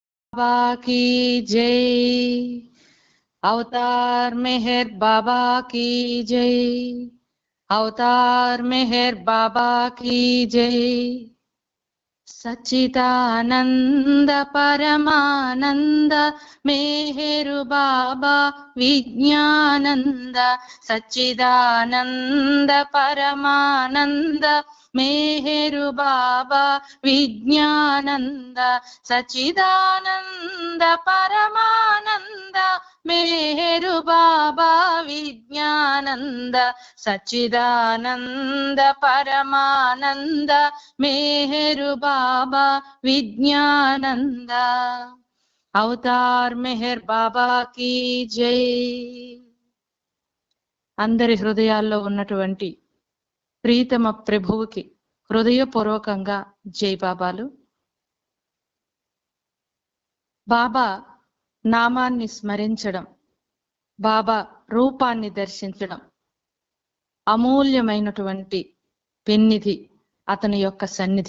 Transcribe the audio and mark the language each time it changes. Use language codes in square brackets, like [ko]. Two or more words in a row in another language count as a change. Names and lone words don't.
[hi] बाबा की जय। अवतार मेहर बाबा की जय। अवतार मेहर बाबा की जय। सच्चिदानंद परमानंद मेहरु बाबा विज्ञानंद। सच्चिदानंद परमानंद मेहरु बाबा विज्ञानंद। सच्चिदानंद परमानंद मेहरु बाबा विज्ञानंद। सच्चिदानंद परमानंद मेहरु बाबा विज्ञानंद। [te] అవతార్ మెహర్ బాబాకి జై. అందరి హృదయాల్లో ఉన్నటువంటి ప్రీతమ ప్రభువుకి హృదయపూర్వకంగా జై బాబాలు. బాబా నామాన్ని స్మరించడం, బాబా రూపాన్ని దర్శించడం అమూల్యమైనటువంటి పెన్నిధి, అతని యొక్క సన్నిధి.